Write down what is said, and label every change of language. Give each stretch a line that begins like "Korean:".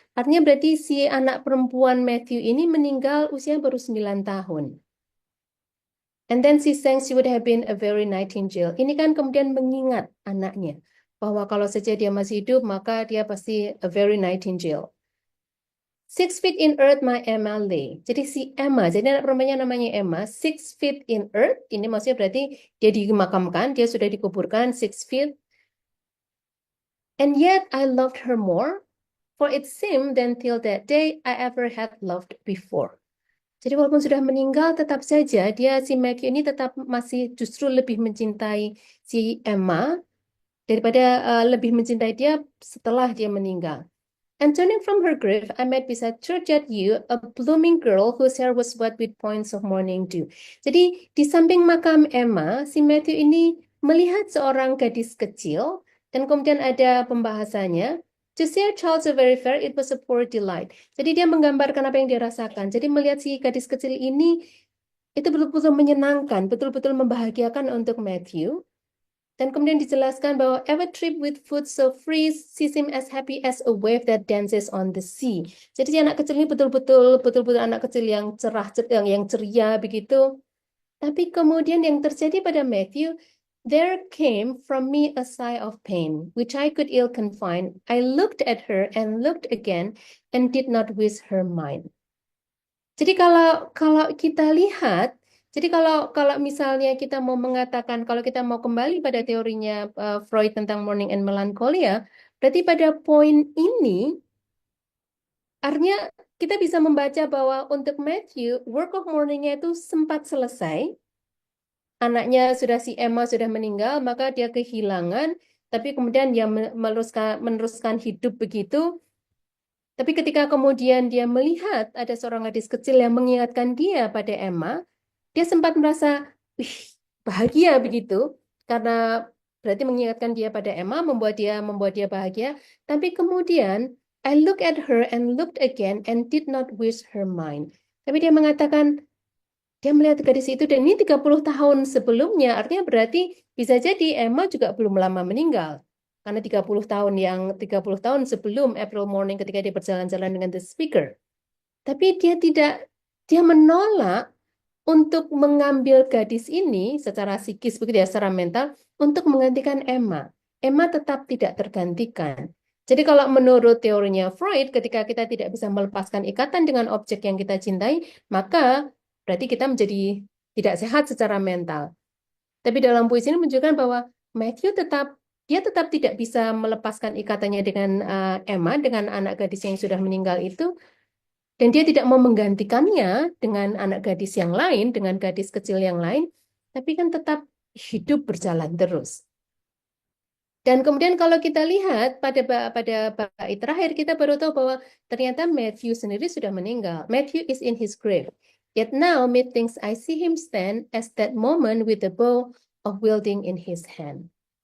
Indonesian: Artinya berarti si anak perempuan Matthew ini meninggal usia baru 9 tahun.
English: And then she sang she would have been a very nightingale.
Indonesian: Ini kan kemudian mengingat anaknya, bahwa kalau saja dia masih hidup, maka dia pasti
English: a very nightingale. 6 feet in earth my Emma lay.
Indonesian: Jadi si Emma, jadi anak perempuannya namanya Emma,
English: 6 feet in earth,
Indonesian: ini maksudnya berarti dia dimakamkan, dia sudah dikuburkan 6 feet.
English: And yet I loved her more, for it seemed then till that day I ever had loved before.
Indonesian: Jadi walaupun sudah meninggal, tetap saja dia si Matthew ini tetap masih justru lebih mencintai si Emma daripada lebih mencintai dia setelah dia meninggal.
English: And turning from her grave, I met beside churchyard yew a blooming girl whose hair was wet with points of morning dew.
Indonesian: Jadi di samping makam Emma, si Matthew ini melihat seorang gadis kecil, dan kemudian ada pembahasannya.
English: To see a child so very fair, it was a poor delight.
Indonesian: Jadi dia menggambarkan apa yang dia rasakan. Jadi melihat si gadis kecil ini, itu betul-betul menyenangkan, betul-betul membahagiakan untuk Matthew. Dan kemudian dijelaskan bahwa
English: every trip with food so free, she seemed as happy as a wave that dances on the sea.
Indonesian: Jadi si anak kecil ini betul-betul anak kecil yang cerah, yang ceria begitu. Tapi kemudian yang terjadi pada Matthew,
English: there came from me a sigh of pain, which I could ill confine. I looked at her and looked again, and did not wish her mine.
Indonesian: Jadi kalau kita lihat, jadi kalau misalnya kita mau mengatakan, kalau kita mau kembali pada teorinya Freud tentang
English: mourning and melancholia,
Indonesian: berarti pada poin ini, artinya kita bisa membaca bahwa untuk Matthew, work of mourning-nya itu sempat selesai. Anaknya si Emma sudah meninggal, maka dia kehilangan, tapi kemudian dia meneruskan hidup begitu. Tapi ketika kemudian dia melihat ada seorang gadis kecil yang mengingatkan dia pada Emma, dia sempat merasa bahagia begitu, karena berarti mengingatkan dia pada Emma, membuat dia bahagia. Tapi kemudian
English: I look at her and looked again and did not wish her mine.
Indonesian: Tapi dia mengatakan, dia melihat gadis itu, dan ini 30 tahun sebelumnya, artinya berarti bisa jadi Emma juga belum lama meninggal. karena 30 tahun sebelum April Morning ketika dia berjalan-jalan dengan The Speaker. Tapi dia menolak untuk mengambil gadis ini secara psikis begitu ya, secara mental untuk menggantikan Emma. Emma tetap tidak tergantikan. Jadi kalau menurut teorinya Freud, ketika kita tidak bisa melepaskan ikatan dengan objek yang kita cintai, maka berarti kita menjadi tidak sehat secara mental. Tapi dalam puisi ini menunjukkan bahwa Matthew tetap tidak bisa melepaskan ikatannya dengan Emma, dengan anak gadis yang sudah meninggal itu, dan dia tidak mau menggantikannya dengan anak gadis yang lain, dengan gadis kecil yang lain, tapi kan tetap hidup berjalan terus. Dan kemudian kalau kita lihat pada bait terakhir, kita baru tahu bahwa ternyata Matthew sendiri sudah meninggal.
English: Matthew is in his grave. Yet now methinks I see him stand as that moment with the bow of wielding in his hand.